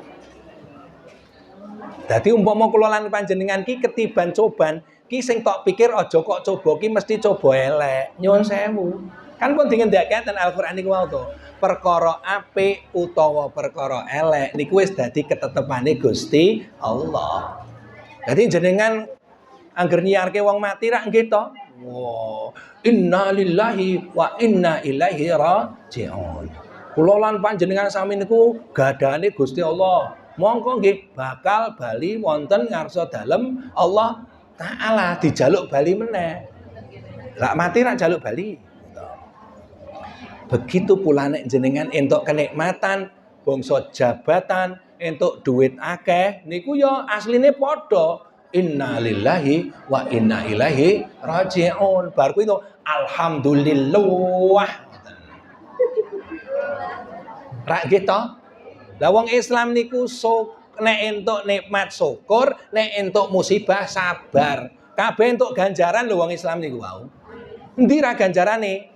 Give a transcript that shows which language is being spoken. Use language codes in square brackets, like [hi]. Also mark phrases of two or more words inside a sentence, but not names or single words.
[jv] Dadi umpama kula lan panjenengan ki ketiban coban ki sing tok pikir aja kok coba ki mesti coba elek. Nyuwun sewu. Kan pun dingendhake ten Al-Qur'an niku wae to. Perkara apik utawa perkara elek niku wis dadi ketetepane Gusti Allah. Jadi jenengan angger nyiarke wong mati rak nggih to. [ar] Wow, إنا لله وإنا إليه راجعون. [jv] Kula lan panjenengan sami niku gadane Gusti Allah. Mongko nggih bakal bali wonten ngarsa dalem Allah Taala dijaluk bali meneh. Lak mati rak jaluk bali. Begitu pula nek jenengan entuk kenikmatan, bangsa jabatan, entuk duit akeh niku ya asline padha [ar] إنا لله وإنا إليه راجعون. [jv] Bar kuwi to alhamdulillah. Rak gitu. Lah wong Islam niku nek entuk nikmat syukur, nek entuk musibah sabar. Kabeh entuk ganjaran lho wong Islam niku wau. Endi ra ganjarane?